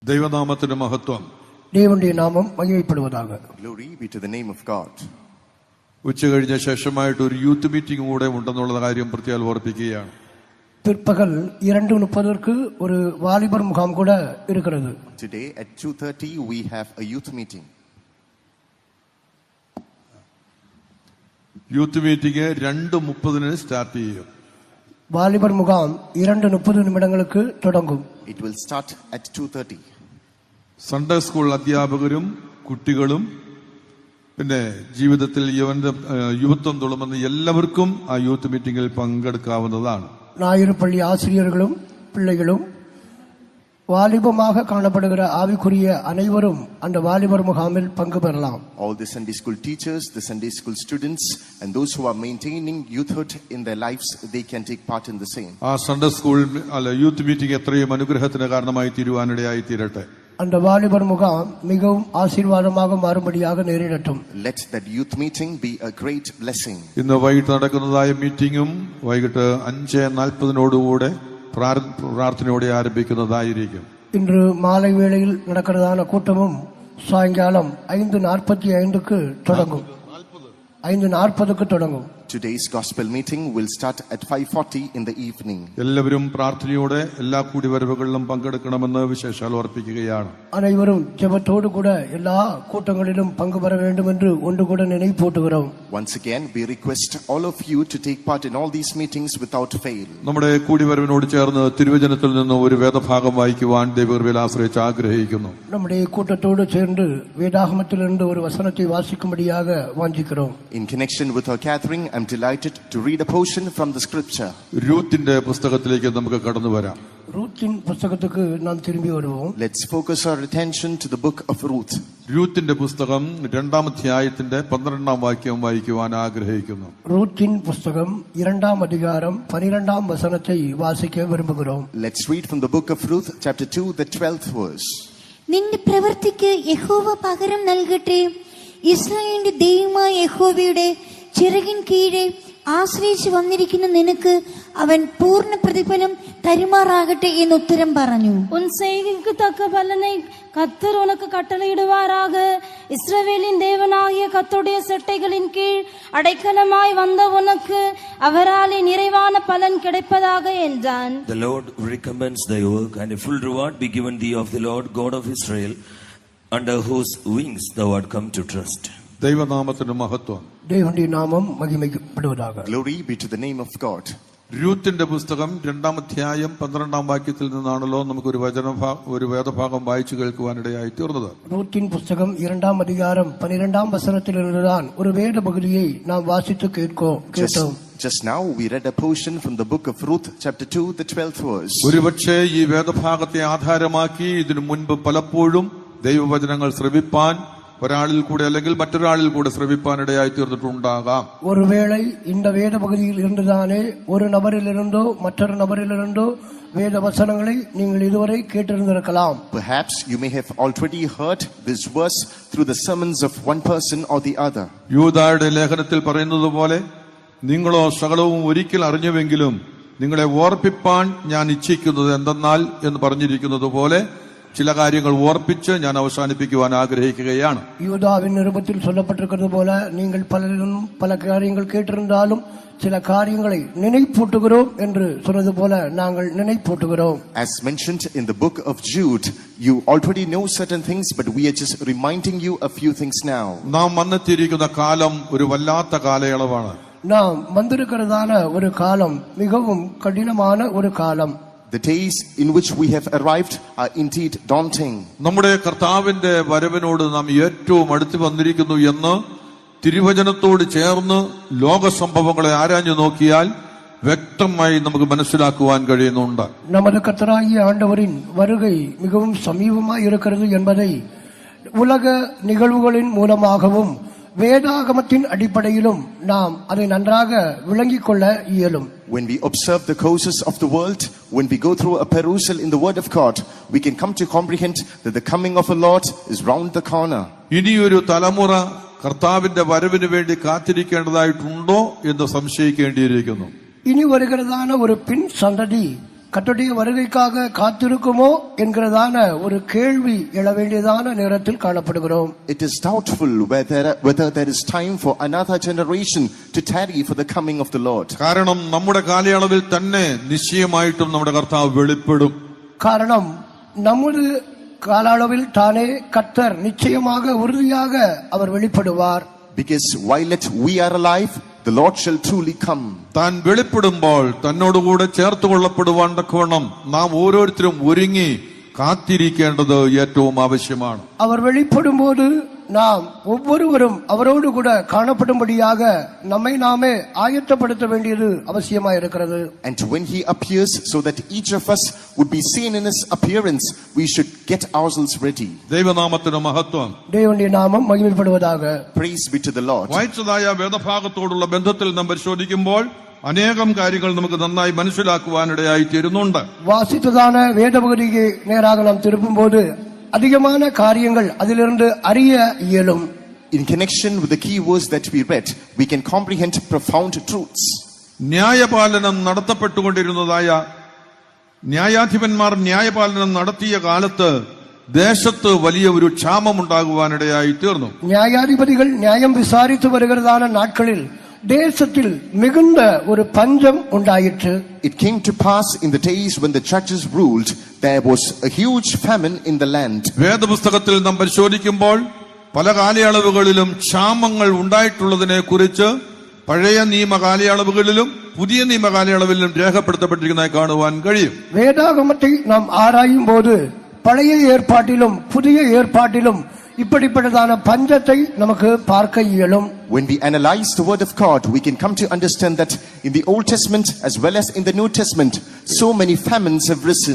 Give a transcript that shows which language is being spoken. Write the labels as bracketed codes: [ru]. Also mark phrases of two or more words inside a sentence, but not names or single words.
[ml] ദൈവനാമത്തിന്റെ മഹത്വം. ദൈവത്തിന്റെ നാമം മഹിമപ്പെടുവதாக. [en] Glory be to the name of God. [ml] ഉച്ച കഴിഞ്ഞ ശേഷമായിട്ട് ഒരു [en] youth meeting [ml] കൂടെ ഉണ്ടെന്നുള്ള കാര്യം പ്രത്യേകം ഓർപ്പിക്കുകയാണ്. [ta] பிற்பகல் 2:30 ஒரு வாலிபர் முகாம் கூட இருக்கிறது. [en] Today at 2:30 we have a youth meeting. youth meeting [ml] 2:30 സ്റ്റാർട്ട് ചെയ്യും. [ta] வாலிபர் முகாம் 2:30 நிமிடங்களுக்கு தொடங்கும். [en] It will start at 2:30. Sunday school [ml] അധ്യാപകരും കുട്ടികളും പിന്നെ ജീവിതത്തിൽ യുവത്വം തുളുമ്പുന്ന എല്ലാവർക്കും ആ [en] youth meetingil [ml] പങ്കെടുക്കാവുന്നതാണ്. [ta] ஞாயிறு பள்ளி ஆசிரியர்களும் பிள்ளைகளும் வாலிபமாக காணப்படுகிற ஆவிக்குரிய அனைவரும் அந்த வாலிபர் முகாமில் பங்கு பெறலாம். [en] All the Sunday school teachers, the Sunday school students and those who are maintaining youthhood in their lives, they can take part in the same. [ml] ആ [en] Sunday school youth meeting [ml] എത്രയും അനുഗ്രഹത്തിന് കാരണമായി തീരുവാനിടയായി തീരട്ടെ. [ta] அந்த வாலிபர் முகாம் மிகவும் ஆசீர்வாதமாக மாறும்படியாக நேரிடட்டும். [en] Let that youth meeting be a great blessing. [ml] ഇന്ന് വൈകിട്ട് നടക്കുന്നതായ മീറ്റിംഗും വൈകിട്ട് 5:40 പ്രാർത്ഥനയോടെ ആരംഭിക്കുന്നതായിരിക്കും. [ta] இன்று மாலை வேளையில் நடக்கிறதான கூட்டமும் சாயங்காலம் 5:45 தொடங்கும். 5:40 தொடங்கும். [en] Today's gospel meeting will start at 5:40 in the evening. [ml] എല്ലാവരും പ്രാർത്ഥനയോടെ എല്ലാ കൂടിവരവുകളിലും പങ്കെടുക്കണമെന്ന് വിശേഷാൽ ഓർപ്പിക്കുകയാണ്. [ta] அனைவரும் ஜெபத்தோடு கூட எல்லா கூட்டங்களிலும் பங்கு பெற வேண்டும் என்று ஒன்று கூட நினைப்பூட்டுகிறோம். [en] Once again we request all of you to take part in all these meetings without fail. [ml] നമ്മുടെ കൂടിവരവിനോട് ചേർന്ന് തിരുവചനത്തിൽ നിന്ന് ഒരു വേദഭാഗം വായിക്കുവാൻ ദൈവകൃപയിൽ ആശ്രയിച്ച് ആഗ്രഹിക്കുന്നു. [ta] நம்முடைய கூட்டத்தோடு சேர்ந்து வேதாகமத்திலிருந்து ஒரு வசனத்தை வாசிக்கும்படியாக வாஞ்சிக்கிறோம். [en] In connection with our gathering, I'm delighted to read a portion from the scripture. [ml] രൂത്തിന്റെ പുസ്തകത്തിലേക്ക് നമുക്ക് കടന്നു വരാം. [ta] ரூத்தின் புத்தகத்துக்கு நாம் திரும்பி வருவோம். [en] Let's focus our attention to the book of Ruth. [ml] രൂത്തിന്റെ പുസ്തകം 2-ാം അധ്യായത്തിന്റെ 12-ാം വാക്യം വായിക്കുവാൻ ആഗ്രഹിക്കുന്നു. [ta] ரூத்தின் புத்தகம் 2-ாம் அதிகாரம் 12-ாம் வசனத்தை வாசிக்க விரும்புகிறோம். [en] Let's read from the book of Ruth chapter 2 the 12th verse. [ml] നിന്റെ പ്രവൃത്തിക്ക് യഹോവ പകരം നൽകട്ടെ. ഇസ്രായേലിന്റെ ദൈവമായ യഹോവയുടെ ചിറകിൻ കീഴെ ആശ്രയിച്ചു വന്നിരിക്കുന്ന നിനക്ക് അവൻ പൂർണ്ണ പ്രതിഫലം തരുമാറാകട്ടെ എന്ന് ഉത്തരം പറഞ്ഞു. [ta] உன் செய்கைக்கு தக்க பலனை கர்த்தர் உனக்கு கட்டளையிடுவாராக. இஸ்ரவேலின் தேவனாகிய கர்த்தருடைய செட்டைகளின் கீழ் அடைக்கலமாய் வந்த உனக்கு அவராலே நிறைவான பலன் கிடைப்பதாக என்றான். [en] The Lord recommends thy work, and a full reward be given thee of the Lord God of Israel, under whose wings thou art come to trust. [ml] ദൈവനാമത്തിന്റെ മഹത്വം. [ta] தேவனுடைய நாமம் மகிமைப்படுவதாக. [en] Glory be to the name of God. [ml] രൂത്തിന്റെ പുസ്തകം 2-ാം അധ്യായം 12-ാം വാക്യത്തിൽ നിന്നാണല്ലോ നമുക്ക് ഒരു വേദഭാഗം വായിച്ചു കേൾക്കുവാനിടയായി തീർന്നത്. [ta] ரூத்தின் புத்தகம் 2-ாம் அதிகாரம் 12-ாம் வசனத்திலிருந்துதான் ஒரு வேத பகுதியை நாம் வாசித்து கேட்டோம். [en] Just now we read a portion from the book of Ruth chapter 2 the 12th verse. [ml] ഒരുപക്ഷേ ഈ വേദഭാഗത്തെ ആധാരമാക്കി ഇതിനു മുൻപ് പലപ്പോഴും ദൈവവചനങ്ങൾ ശ്രവിപ്പാൻ ഒരാളിൽ കൂടെ അല്ലെങ്കിൽ മറ്റൊരാളിൽ കൂടെ ശ്രവിപ്പാനിടയായി തീർന്നിട്ടുണ്ടാകാം. [ta] ஒருவேளை இந்த வேத பகுதியில் இருந்துதானே ஒரு நபரிலிருந்தோ மற்றொரு நபரிலிருந்தோ வேத வசனங்களை நீங்கள் இதுவரை கேட்டிருந்திருக்கலாம். [en] Perhaps you may have already heard this verse through the sermons of one person or the other. [ml] യൂദായുടെ ലേഖനത്തിൽ പറയുന്നത് പോലെ നിങ്ങളോ സകലവും ഒരിക്കൽ അറിഞ്ഞുവെങ്കിലും നിങ്ങളെ ഓർപ്പിപ്പാൻ ഞാൻ ഇച്ഛിക്കുന്നത് എന്തെന്നാൽ എന്ന് പറഞ്ഞിരിക്കുന്നത് പോലെ ചില കാര്യങ്ങൾ ഓർപ്പിച്ച് ഞാൻ അവസാനിപ്പിക്കുവാൻ ആഗ്രഹിക്കുകയാണ്. [ta] யூதாவின் நிருபத்தில் சொல்லப்பட்டிருக்கிறது போல நீங்கள் பலரும் பல காரியங்கள் கேட்டிருந்தாலும் சில காரியங்களை நினைப்பூட்டுகிறோம் என்று சொன்னது போல நாங்கள் நினைப்பூட்டுகிறோம். [en] As mentioned in the book of Jude, you already know certain things, but we are just reminding you a few things now. [ml] നാം വന്നെത്തിയിരിക്കുന്ന കാലം ഒരു വല്ലാത്ത കാലയളവാണ്. [ta] நாம் வந்திருக்கிறதான ஒரு காலம் மிகவும் கடினமான ஒரு காலம். [en] The days in which we have arrived are indeed daunting. [ml] നമ്മുടെ കർത്താവിന്റെ വരവിനോട് നാം ഏറ്റവും അടുത്ത് വന്നിരിക്കുന്നു എന്ന് തിരുവചനത്തോട് ചേർന്ന് ലോക സംഭവങ്ങളെ ആരാഞ്ഞു നോക്കിയാൽ വ്യക്തമായി നമുക്ക് മനസ്സിലാക്കുവാൻ കഴിയുന്നുണ്ട്. [ta] நமது கர்த்தராகிய ஆண்டவரின் வருகை மிகவும் சமீபமாய் இருக்கிறது என்பதை உலக நிகழ்வுகளின் மூலமாகவும் வேதாகமத்தின் அடிப்படையிலும் நாம் அதை நன்றாக விளங்கிக் கொள்ள இயலும். [en] When we observe the courses of the world, when we go through a perusal in the word of God, we can come to comprehend that the coming of a Lord is round the corner. [ml] ഇനിയൊരു തലമുറ കർത്താവിന്റെ വരവിന് വേണ്ടി കാത്തിരിക്കേണ്ടതായിട്ടുണ്ടോ എന്ന് സംശയിക്കേണ്ടിയിരിക്കുന്നു. [ta] ഇനി വരുகிறதான ஒரு பின் சந்ததி கர்த்தருடைய வருகைக்காக காத்திருக்குமோ என்கிறதான ஒரு கேள்வி எழ வேண்டியதான நேரத்தில் காணப்படுகிறோம். [en] It is doubtful whether there is time for another generation to tarry for the coming of the Lord. [ml] കാരണം നമ്മുടെ കാലയളവിൽ തന്നെ നിശ്ചയമായിട്ടും നമ്മുടെ കർത്താവ് വെളിപ്പെടും. [ta] காரணம் நமது காலளவில் தானே கர்த்தர் நிச்சயமாக உறுதியாக அவர் வெளிப்படுவார். [en] Because while yet we are alive, the Lord shall truly come. [ml] താൻ വെളിപ്പെടുമ്പോൾ തന്നോടുകൂടെ ചേർത്ത് കൊള്ളപ്പെടുവാൻ തക്കവണ്ണം നാം ഓരോരുത്തരും ഒരുങ്ങി കാത്തിരിക്കേണ്ടത് ഏറ്റവും ആവശ്യമാണ്. [ta] அவர் வெளிப்படும்போது நாம் ஒவ்வொருவரும் அவரோடு கூட காணப்படும்படியாக நம்மை நாமே ஆயத்தப்படுத்த வேண்டியது அவசியமாக இருக்கிறது. [en] And when he appears, so that each of us would be seen in his appearance, we should get ourselves ready. [ml] ദൈവനാമത്തിന് മഹത്വം. [ta] தேவனுடைய நாமம் மகிமைப்படுவதாக. [en] Praise be to the Lord. [ml] വായിച്ചതായ വേദഭാഗത്തോടുള്ള ബന്ധത്തിൽ നാം പരിശോധിക്കുമ്പോൾ അനേകം കാര്യങ്ങൾ നമുക്ക് നന്നായി മനസ്സിലാക്കുവാനിടയായി തീരുന്നുണ്ട്. [ta] வாசித்ததான வேதபகுதிக்கு நேராக நாம் திருப்பும்போது அதிகமான காரியங்கள் அதிலிருந்து அறிய இயலும். [en] In connection with the key words that we read, we can comprehend profound truths. [ml] ന്യായപാലനം നടത്തപ്പെട്ടുകൊണ്ടിരുന്നതായ ന്യായാധിപന്മാർ ന്യായപാലനം നടത്തിയ കാലത്ത് ദേശത്ത് വലിയ ഒരു ക്ഷാമമുണ്ടാകുവാനിടയായി തീർന്നു. [ta] நியாயாதிபதிகள் நியாயம் விசாரித்து வருகிறதான நாட்களில் தேசத்தில் மிகுந்த ஒரு பஞ்சம் உண்டாயிற்று. [en] It came to pass in the days when the judges ruled, there was a huge famine in the land. [ml] വേദപുസ്തകത്തിൽ നാം പരിശോധിക്കുമ്പോൾ പല കാലയളവുകളിലും ക്ഷാമങ്ങൾ ഉണ്ടായിട്ടുള്ളതിനെ കുറിച്ച് പഴയ നിയമ കാലയളവുകളിലും പുതിയ നിയമ കാലയളവിലും രേഖപ്പെടുത്തപ്പെട്ടിരിക്കുന്നതായി കാണുവാൻ കഴിയും. [ta] வேதாகமத்தை நாம் ஆராயும் போது பழைய ஏற்பாட்டிலும் புதிய ஏற்பாட்டிலும் இப்படிப்பட்டதான பஞ்சத்தை நமக்கு பார்க்க இயலும். [en] When we analyze the word of God, we can come to understand that in the Old Testament as well as in the New Testament, so many famines have risen.